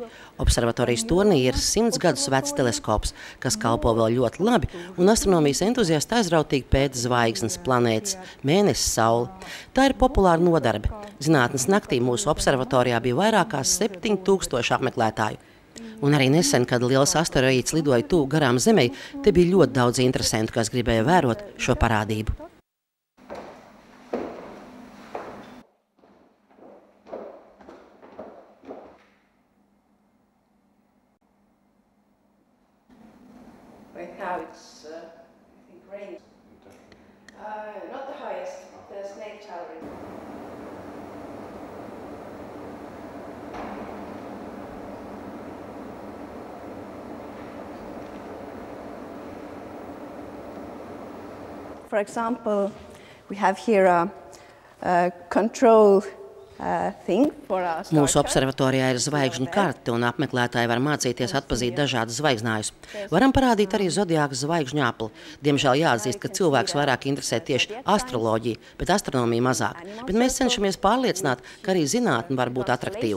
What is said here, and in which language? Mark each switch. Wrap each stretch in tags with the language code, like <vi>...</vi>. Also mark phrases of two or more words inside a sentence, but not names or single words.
<lv>Observatorijas tornī ir 100 gadus vecs teleskops, kas kalpo vēl ļoti labi, un astronomijas entuziasti aizrautīgi pēta zvaigznes, planētas, mēnesis, sauli. Tā ir populāra nodarbe. Zinātnes naktī mūsu observatorijā bija vairāk kā 7000 apmeklētāju. Un arī nesen, kad liels asteroīds lidoja tuvu garām Zemei, te bija ļoti daudz interesantu, kas gribēja vērot šo parādību.</lv> <en>Right now it's, I think, rain. Not the highest, the snake tower. For example, we have here a control thing for our star</en> <lv>Mūsu observatorijā ir zvaigžņu karte, un apmeklētāji var mācīties atpazīt dažādas zvaigznājus. Varam parādīt arī zodiāka zvaigžņu apli. Diemžēl jāatzīst, ka cilvēks vairāk interesē tieši astroloģija, bet astronomija mazāk. Bet mēs cenšamies pārliecināt, ka arī zinātne var būt atraktīva.</lv>